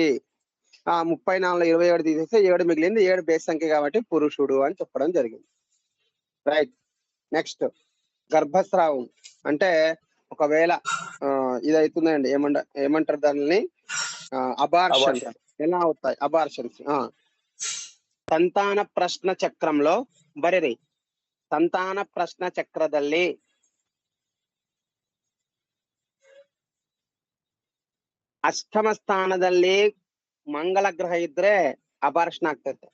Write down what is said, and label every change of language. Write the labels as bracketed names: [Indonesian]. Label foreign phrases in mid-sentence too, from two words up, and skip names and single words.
[Telugu] 34లో 27 తీసేస్తే 7 మిగిలింది. 7 బేస్ సంఖ్య కాబట్టి పురుషుడు అని చెప్పడం జరిగింది. రైట్. నెక్స్ట్ గర్భస్రావం అంటే ఒకవేళ ఇది అవుతుందండి, ఏమంటారు దానిని? అబార్షన్. ఎలా అవుతాయి అబార్షన్స్? [Kannada] ಸಂತಾನ ಪ್ರಶ್ನ ಚಕ್ರಂలో ಬರೀರಿ. ಸಂತಾನ ಪ್ರಶ್ನ ಚಕ್ರದಲ್ಲಿ ಅಷ್ಟಮ ಸ್ಥಾನದಲ್ಲಿ ಮಂಗಳ ಗ್ರಹ ಇದ್ರೆ ಅಬಾರ್ಷನ್ ಆಗ್ತೈತೆ.